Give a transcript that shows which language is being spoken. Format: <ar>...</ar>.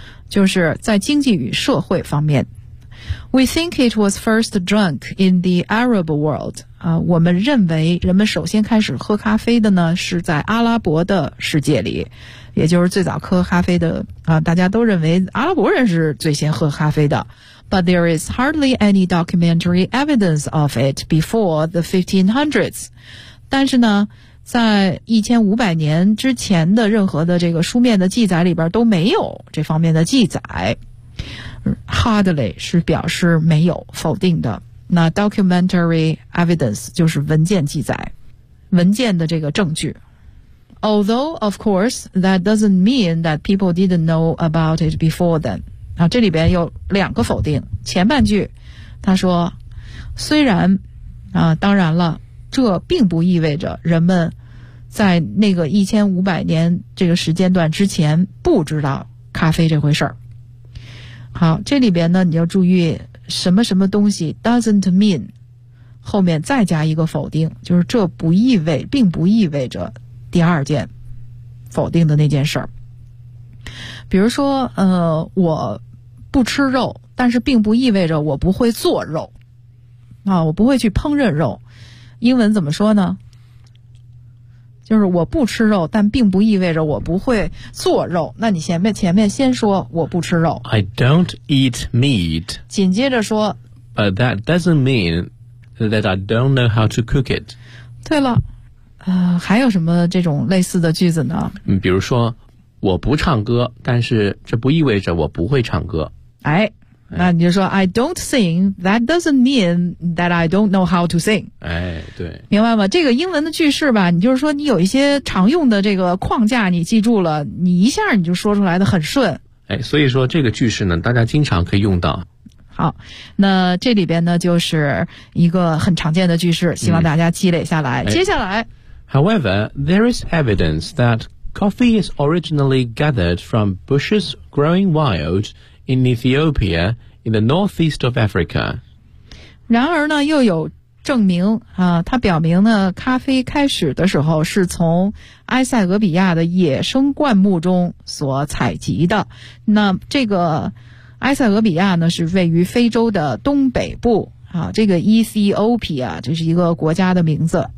<zh>就是在经济与社会方面。</zh> <en>We think it was first drunk in the Arab world.</en> <zh>我们认为人们首先开始喝咖啡的呢是在阿拉伯的世界里，也就是最早喝咖啡的大家都认为阿拉伯人是最先喝咖啡的。</zh> <en>But there is hardly any documentary evidence of it before the 1500s.</en> <zh>但是呢在1500年之前的任何的这个书面的记载里边都没有这方面的记载。 Hardly 是表示没有否定的，那 documentary evidence 就是文件记载，文件的这个证据。</zh> <en>Although of course that doesn't mean that people didn't know about it before then.</en> <zh>那这里边有两个否定，前半句他说虽然当然了，这并不意味着人们在那个1500年这个时间段之前不知道咖啡这回事儿。好，这里边呢你要注意什么什么东西</zh> <en>doesn't mean</en> <zh>后面再加一个否定，就是这不意味并不意味着第二件否定的那件事儿。比如说我不吃肉，但是并不意味着我不会做肉我不会去烹饪肉，英文怎么说呢，就是我不吃肉但并不意味着我不会做肉，那你前面先说我不吃肉</zh> <en>I don't eat meat</en> <zh>紧接着说</zh> <en>But that doesn't mean that I don't know how to cook it</en> <zh>对了还有什么这种类似的句子呢，比如说我不唱歌但是这不意味着我不会唱歌哎，那你就说</zh> <en>I don't sing that doesn't mean that I don't know how to sing</en> <zh>哎，对，明白吗，这个英文的句式吧，你就是说你有一些常用的这个框架你记住了，你一下你就说出来的很顺哎，所以说这个句式呢大家经常可以用到。好，那这里边呢就是一个很常见的句式，希望大家积累下来接下来</zh> <en>However, there is evidence that coffee is originally gathered from bushes growing wildIn Ethiopia, in the northeast of Africa.</en> <zh>然而呢，又有证明它表明呢，咖啡开始的时候是从埃塞俄比亚的野生灌木中所采集的。那这个埃塞俄比亚呢，是位于非洲的东北部这个 Ethiopia 就是一个国家的名字。</zh>